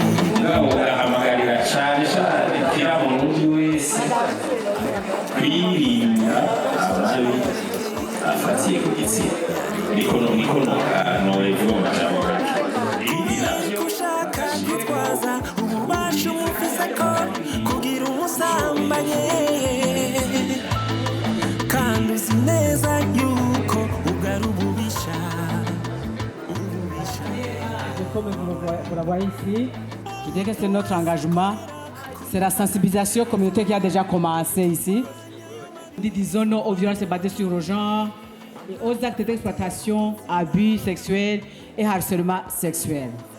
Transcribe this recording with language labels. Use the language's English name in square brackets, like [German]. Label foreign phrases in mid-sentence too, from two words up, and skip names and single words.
[Rundi] urahamagarira cyane kira muntu wese kwirinda amabi afatiye ku gitsina niko noevuga amajambo ushaka gutwaza ububasha umufise ko kugira umusambanyi kandi uzi neza yuko ugari ububisha. [French] Comme vous la voyez ici, je dirais que c'est notre engagement. C'est la sensibilisation communautaire qui a déjà commencé ici. Disons non aux violences basées sur le genre et aux actes d'exploitation, abus sexuels et harcèlement sexuel.